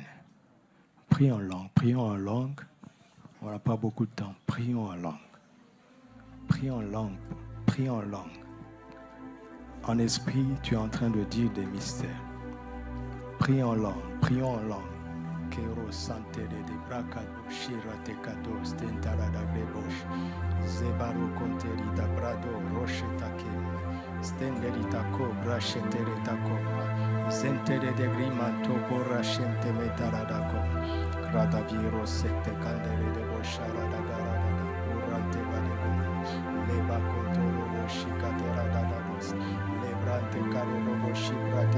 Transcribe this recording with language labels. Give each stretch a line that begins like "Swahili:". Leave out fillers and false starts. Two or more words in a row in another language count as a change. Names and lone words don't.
French: Prions en langue. Prions en langue. On n'a pas beaucoup de temps. Prions en langue. Prions en langue. Prions en langue. En esprit, tu es en train de dire des mystères. Prions en langue. Prions en langue. Kero santere de bracado shirate kados tentarada glebosh zebaro konteri da brado rosheta kim stenderi tako brashetere tako zentere de grimanto borashente metarada ko krada viro sete kandere de boshara da garada urante badego leba kontoro boshikatera da dos lebrante karo boshirate